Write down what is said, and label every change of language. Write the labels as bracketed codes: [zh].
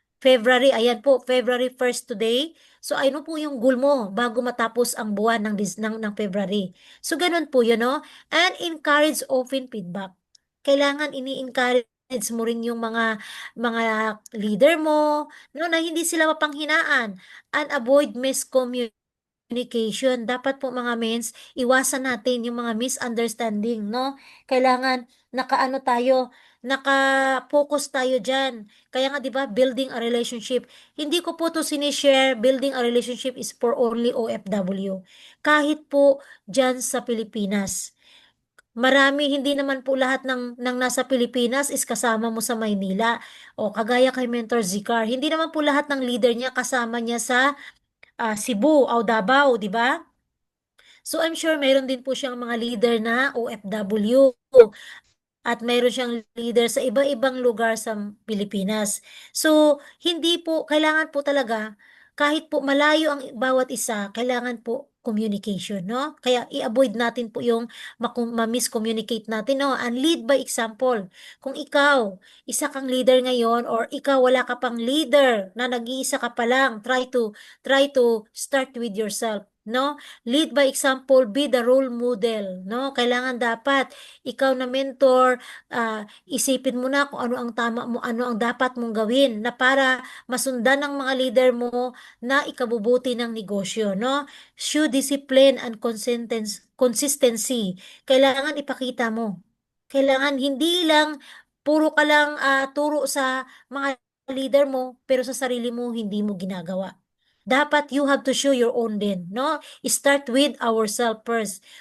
[tl] February, ayan po, February 1st today. So, ano po yung goal mo bago matapos ang buwan ng February. So, ganun po yun, no? [en] And encourage open feedback. [tl] Kailangan ini-encourage mo rin yung mga leader mo, no, na hindi sila mapanghinaan [en] and avoid miscommunication. [tl] Dapat po mga mens, iwasan natin yung mga misunderstanding, no? Kailangan nakaano tayo, naka-focus tayo dyan. Kaya nga, di ba, [en] building a relationship. [tl] Hindi ko po to sinishare, [en] building a relationship is for only OFW. [tl] Kahit po dyan sa Pilipinas. Marami, hindi naman po lahat ng nasa Pilipinas is kasama mo sa Maynila. O kagaya kay Mentor Zikar, hindi naman po lahat ng leader niya kasama niya sa Cebu o Davao, di ba? So I'm sure mayroon din po siyang mga leader na OFW at mayroon siyang leader sa iba-ibang lugar sa Pilipinas. So, hindi po, kailangan po talaga, kahit po malayo ang bawat isa, kailangan po communication, no? Kaya i-avoid natin po yung ma-miscommunicate natin, no? [en] And lead by example. [tl] Kung ikaw, isa kang leader ngayon or ikaw wala ka pang leader na nag-iisa ka pa lang, [en] try to start with yourself, [tl] no? [en] Lead by example, be the role model, no? [tl] Kailangan dapat ikaw na mentor, isipin mo na kung ano ang tama mo, ano ang dapat mong gawin na para masundan ng mga leader mo na ikabubuti ng negosyo, no? [en] Show discipline and consistency. [tl] Kailangan ipakita mo. Kailangan hindi lang puro ka lang turo sa mga leader mo pero sa sarili mo hindi mo ginagawa. [en] Dapat you have to show your own din, no? Start with ourselves first.